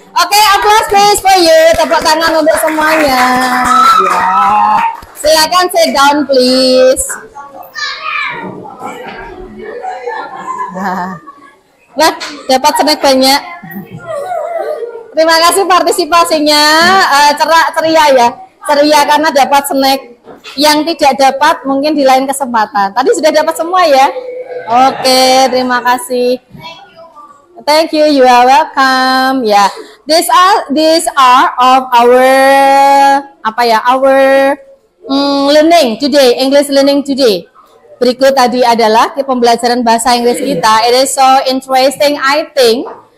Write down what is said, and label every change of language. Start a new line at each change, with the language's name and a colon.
English: Oke, applause please for you,
Indonesian: tepuk tangan untuk semuanya. Ya, silakan
English: sit down please.
Indonesian: Nah, dapat snack banyak. Terima kasih partisipasinya, ceria ya, ceria karena dapat snack. Yang tidak dapat mungkin di lain kesempatan. Tadi sudah dapat semua ya. Oke, terima kasih.
English: Thank you, you are welcome. Ya, these are of our learning today, English learning today.
Indonesian: Berikut tadi adalah pembelajaran bahasa Inggris kita.
English: It is so interesting, I think.